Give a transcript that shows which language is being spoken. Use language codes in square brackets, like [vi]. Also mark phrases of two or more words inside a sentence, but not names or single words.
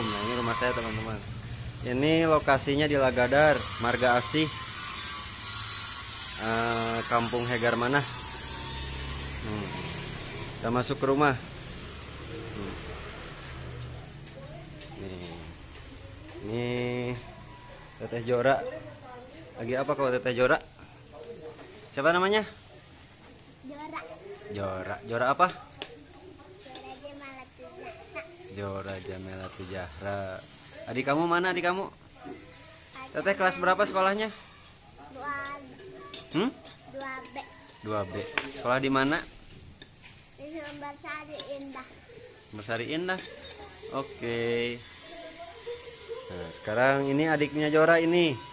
[id] Nah, ini rumah saya teman-teman. Ini lokasinya di Lagadar, Marga Asih, Kampung Hegar Manah. Kita masuk ke rumah. Ini Teteh Jora. Lagi apa kau Teteh Jora? Siapa namanya? Jora. Jora. Jora apa? Jora Jamala Tuzahra. Jora Jamela Tujahra. Adik kamu mana adik kamu? Teteh kelas berapa sekolahnya? 2 Hmm? 2B 2B. Sekolah di mana? di Sumbersari Indah. Bersari Indah. Oke. Nah, sekarang ini adiknya Jora ini.